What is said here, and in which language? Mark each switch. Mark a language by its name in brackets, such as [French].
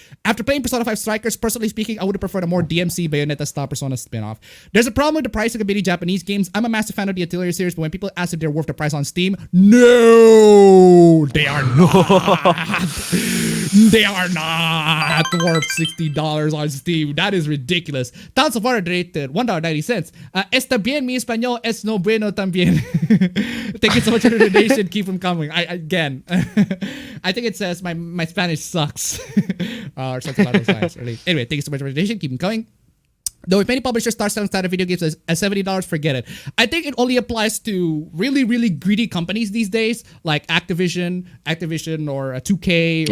[English] After playing Persona 5 Strikers, personally speaking, I would have preferred a more DMC Bayonetta style Persona spin-off. There's a problem with the pricing of many Japanese games. I'm a massive fan of the Atelier series, but when people ask if they're worth the price on Steam, no, they are not. They are not worth $60 on Steam. That is ridiculous. Towns of Water donated $1.90. [Spanish] Está bien mi español es no bueno también. [English] Thank you so much for the donation. Keep them coming. Again, I think it says my Spanish sucks. Or something along those lines. Anyway, thank you so much for the donation. Keep them coming. Though if any publisher starts selling standard video games at $70, forget it. I think it only applies to really, really greedy companies these days, like Activision or 2K or